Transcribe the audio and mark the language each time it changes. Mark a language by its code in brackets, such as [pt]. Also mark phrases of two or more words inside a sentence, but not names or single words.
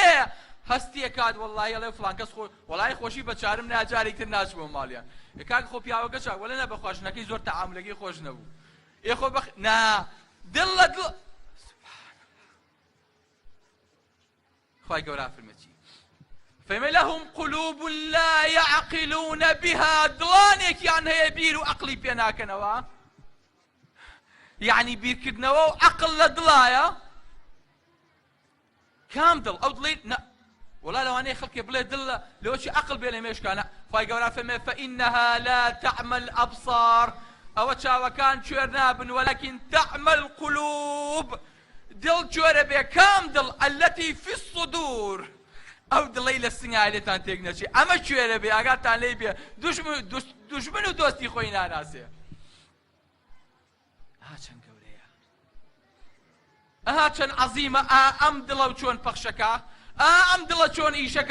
[ckb] هەستیە کات وەڵڵی ئەڵێ فڵان کەس وەڵای خۆشی بە چارم ناجارێک تر ناچبووە ماڵیان. کاک خۆ پیاوەکە چاک وەڵێ نە بە خۆشنەکەی زۆر تەعاملەکەی خۆش نەبوو. خۆ نا دڵ لە دڵ. خوای گەورە فەرمێتی فەرمێ [ar] لەهم قولوب لا يعقلون بها. [ckb] دڵانێکیان هەیە بیر و عەقڵی پێ ناکەنەوە. یعنی بیرکردنەوە و عەقڵ لە دڵایە. کام دڵ؟ ئەو دڵی وەڵا لەوانەیە خەڵکێ بڵێ دڵ لەوەچی عەقڵ بێ لە مێشکانە. خوای گەورە فەرمێ [ar] فإنها لا تعمى الأبصار. [ckb] ئەوە چاوەکان کوێر نابن [ar] وەلەکن تعمى القلوب. [ckb] دڵ کوێرە بێ. کام دڵ؟ [ar] التي في الصدور. [ckb] ئەو دڵەی لە سنگای لێتان تێک نەچێ. ئەمە کوێرە بێ ئاگاتان لێ بێ. دوژمن و دۆستی خۆی ناناسێ. چەند گەورەیە، چەند عەزیمە. ئەم دڵە و چۆن پەخشەکە، ئەم دڵە چۆن ئیشەکە.